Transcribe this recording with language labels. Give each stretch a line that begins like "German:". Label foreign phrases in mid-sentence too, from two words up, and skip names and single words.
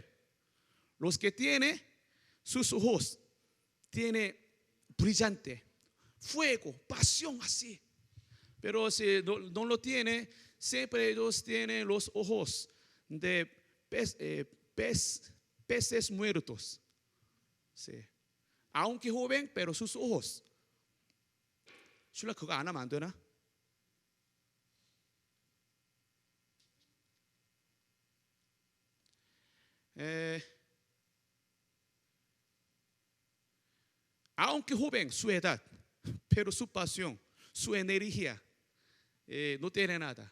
Spanish: Los que tienen sus ojos, tiene brillante, fuego, pasión así. Pero si no lo tiene, siempre ellos tienen los ojos de peces muertos. Sí. Aunque joven, pero sus ojos.
Korean: 슐라 그거 안 하면 안 되나?
Spanish: Aunque joven su edad, pero su pasión, su energía, no tiene nada.